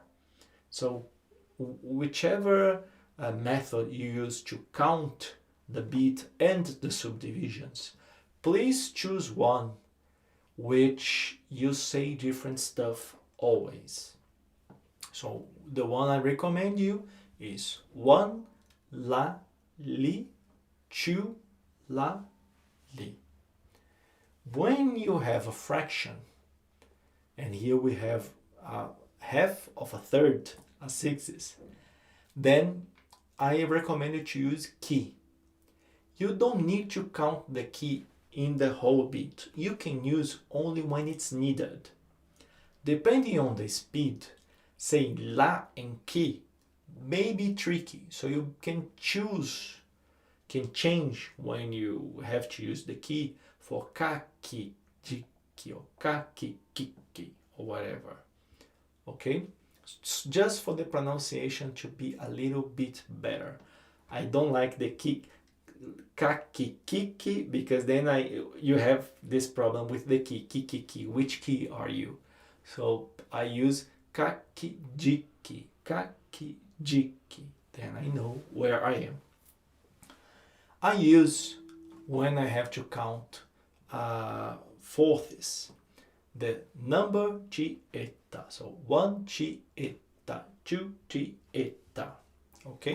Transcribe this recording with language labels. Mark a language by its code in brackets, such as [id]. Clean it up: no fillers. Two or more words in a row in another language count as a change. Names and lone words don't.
[en] So whichever method you use to count the beat and the subdivisions, please choose one which you say different stuff always. So the one I recommend you is 1 la li 2 la li. When you have a fraction, and here we have half of a third, a sixth, then I recommend you to use key. You don't need to count the key in the whole beat. You can use only when it's needed. Depending on the speed, say La and key may be tricky, so you can change when you have to use the key for ka, ki, ji, ki, or ka, ki, ki, or whatever. Okay? Just for the pronunciation to be a little bit better. I don't like the ki, ka, ki, because then you have this problem with the ki. Which key are you? So I use ka, ki, ji, ki, then I know where I am. I use, when I have to count fourths, the number chieta. So 1 chieta, 2 chieta. Okay?